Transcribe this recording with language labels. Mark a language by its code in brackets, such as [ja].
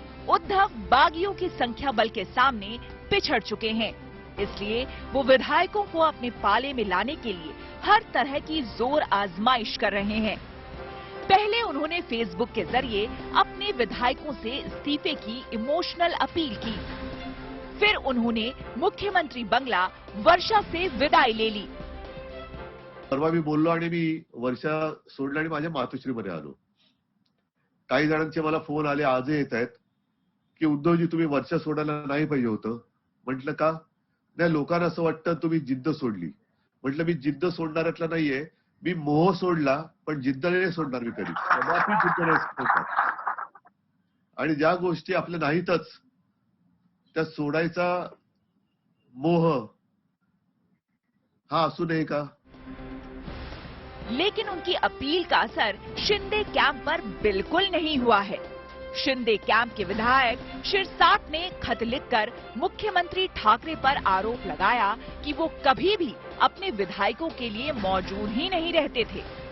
[hi] उद्धव बागियों की संख्या बल के सामने पिछड़ चुके हैं, इसलिए वो विधायकों को अपने पाले में लाने के लिए हर तरह की जोर आजमाइश कर रहे हैं। पहले उन्होंने फेसबुक के जरिए अपने विधायकों से इस्तीफे की इमोशनल अपील की। फिर उन्होंने मुख्यमंत्री बंगला वर्षा से विदाई ले ली। [mr] परवा मी बोललो आणि मी वर्षा सोडला आणि माझ्या मातोश्रीमध्ये आलो। काही जणांचे मला फोन आले, आजही येत आहेत की उद्धवजी तुम्ही वर्षा सोडायला नाही पाहिजे होतं। म्हटलं का? नाही, लोकांना असं वाटतं तुम्ही जिद्द सोडली। म्हटलं मी जिद्द सोडणाऱ्यातला नाहीये, मी मोह सोडला, पण जिद्द नाही सोडणार मी कधी। माफी जिद्द नाही सोडणार। आणि ज्या गोष्टी आपल्या नाहीतच त्या सोडायचा मोह हा असू नये का? [hi] लेकिन उनकी अपील का असर शिंदे कैंप पर बिल्कुल नहीं हुआ है। शिंदे कैंप के विधायक शिरसाट ने खत लिखकर मुख्यमंत्री ठाकरे पर आरोप लगाया कि वो कभी भी अपने विधायकों के लिए मौजूद ही नहीं रहते थे।